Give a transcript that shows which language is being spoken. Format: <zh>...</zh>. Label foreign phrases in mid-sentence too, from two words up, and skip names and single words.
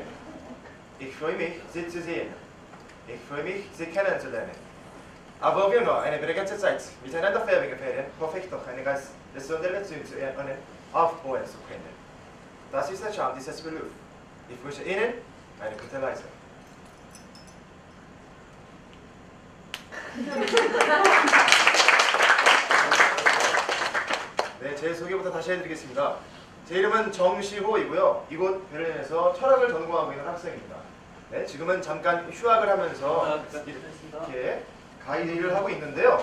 <de>Ich freue mich, Sie zu sehen. Ich freue mich, Sie kennenzulernen. Aber wir noch eine begrenzte Zeit miteinander verbringen, hoffe ich doch eine ganz besondere Beziehung zu Ihnen aufbauen zu können. Das ist der Charme dieses Berufs. Ich wünsche Ihnen eine gute Reise.</de> <ko>네, 제 소개부터 다시 해드리겠습니다. 제 이름은 정시호이고요. 이곳 베를린에서 철학을 전공하고 있는 학생입니다. 네, 지금은 잠깐 휴학을 하면서 이렇게 가이드 일을 하고 있는데요.</ko>